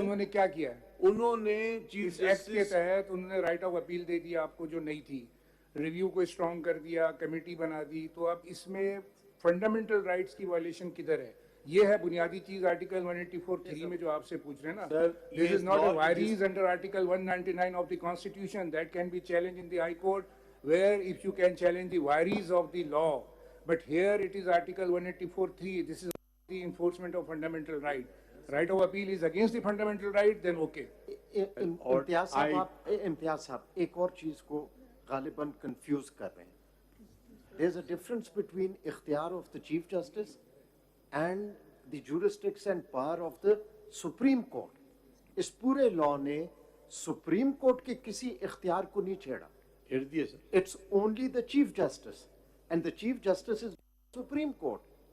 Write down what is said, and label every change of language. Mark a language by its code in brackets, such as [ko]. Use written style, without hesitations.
[ur] انہوں نے کیا کیا ہے انہوں نے چیف اس ایکٹ کے جسٹس تحت انہوں نے رائٹ آف اپیل دے دیا آپ کو جو نہیں تھی, ریویو کو اسٹرانگ کر دیا, کمیٹی بنا دی, تو اب اس میں فنڈامنٹل رائٹس کی وائلیشن کدھر ہے؟ یہ ہے بنیادی چیز آرٹیکل 184(3) میں جو آپ سے پوچھ رہے ہیں نا. [en] This is not a virus under article 199 of the constitution that can be challenged in the high court, where if you can challenge the virus of the law, but here it is article 184(3). This is the enforcement of fundamental right. Right of appeal is against the fundamental right, then okay. [ur] امتیاز صاحب, آپ امتیاز صاحب ایک اور چیز کو غالباً confuse کر رہے ہیں. [en] There is a difference between اختیار of the Chief Justice and the jurisdiction and power of the Supreme Court. [ur] اس پورے لا نے سپریم کورٹ کے کسی اختیار کو نہیں چھیڑا. چھیڑ دیا سر. [en] It's only the Chief Justice, and the Chief Justice is Supreme Court.